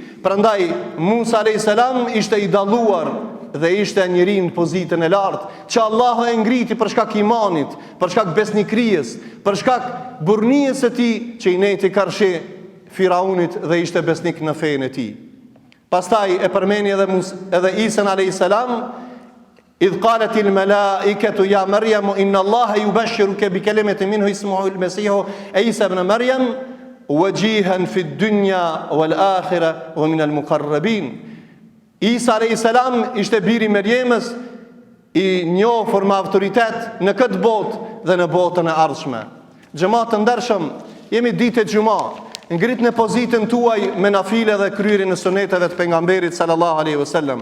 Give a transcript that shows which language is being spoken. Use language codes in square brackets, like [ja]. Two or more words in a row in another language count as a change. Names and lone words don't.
[sq] Prandaj Musa [ar] عليه السلام [sq] ishte i dalluar dhe ishte njeri në pozitën e lartë, që Allahu e ngriti për shkak imanit, për shkak besnikrijës, për shkak burrnies së tij që i neti karshi Firaunit dhe ishte besnik në fenë e tij. Pastaj e përmeni edhe Isa [ar] عليه السلام إذ قالت الملائكة يا مريم إن الله يبشرك بكلمة منه اسمه المسيح عيسى ابن مريم وجيها في الدنيا والآخرة ومن المقربين. [sq] Isa [ar] عليه السلام [sq] ishte biri i Merjemës, i njohur me autoritet në këtë botë dhe në botën e ardhshme. Xhamat të ndershëm, jemi ditë e xumë. Ngrit në pozitën tuaj me nafile dhe kryerjen e suneteve të pejgamberit [ar] صلى الله عليه وسلم.